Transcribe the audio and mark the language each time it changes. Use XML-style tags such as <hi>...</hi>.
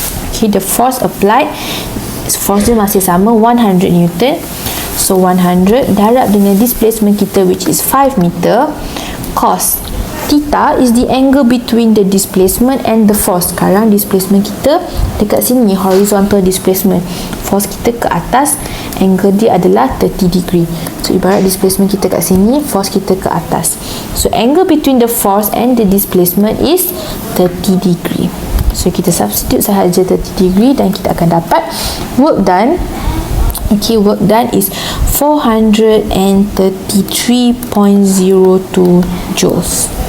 <en>Okay, the force applied, force</en> <ms>dia masih sama,</ms> <en>100 Newton.</en> <ms>So 100 darab dengan displacement kita</ms> <en>which is 5 meter. Cos theta is the angle between the displacement and the force.</en> <ms>Sekarang displacement kita dekat sini, horizontal displacement. Force kita ke atas, angle dia adalah 30 degree. So ibarat displacement kita kat sini, force kita ke atas.</ms> <en>So angle between the force and the displacement is 30 degree.</en> <ms>So kita substitute sahaja 30 degree dan kita akan dapat work done.</ms> <en>Okay, work done is 433.02 joules.</en>